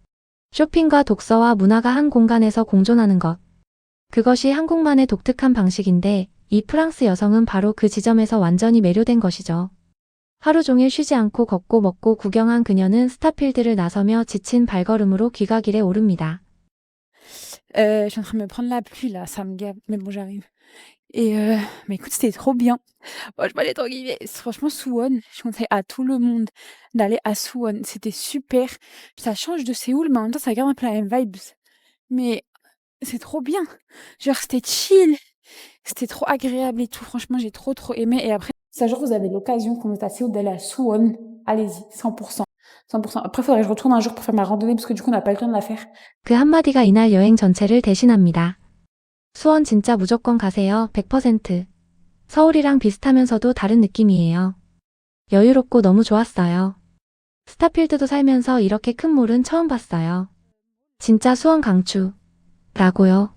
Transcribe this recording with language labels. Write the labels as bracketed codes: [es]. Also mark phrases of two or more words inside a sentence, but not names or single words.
[ko] 쇼핑과 독서와 문화가 한 공간에서 공존하는 것. 그것이 한국만의 독특한 방식인데 이 프랑스 여성은 바로 그 지점에서 완전히 매료된 것이죠. 하루 종일 쉬지 않고 걷고 먹고 구경한 그녀는 스타필드를 나서며 지친 발걸음으로 귀가길에 오릅니다. [fr] Je suis en train de me prendre la pluie là, ça me gave, mais bon j'arrive. Et mais écoute, c'était trop bien. Bon, je vais aller tranquille. Franchement, Suwon, je conseille à tout le monde d'aller à Suwon. C'était super. Ça change de Séoul, mais en même temps, ça garde un peu la même vibes. Mais c'est trop bien. Genre, c'était chill. C'était trop agréable et tout. Franchement, j'ai trop aimé. Et après, si un jour vous avez l'occasion quand vous êtes à Séoul d'aller à Suwon, allez-y, 100%. 100%. Après, faudrait que je retourne un jour pour faire ma randonnée parce que du coup, on n'a pas le temps de la faire. [ko] 그 한마디가 이날 여행 전체를 대신합니다. 수원 진짜 무조건 가세요. 100%. 서울이랑 비슷하면서도 다른 느낌이에요. 여유롭고 너무 좋았어요. 스타필드도 살면서 이렇게 큰 몰은 처음 봤어요. 진짜 수원 강추. 라고요.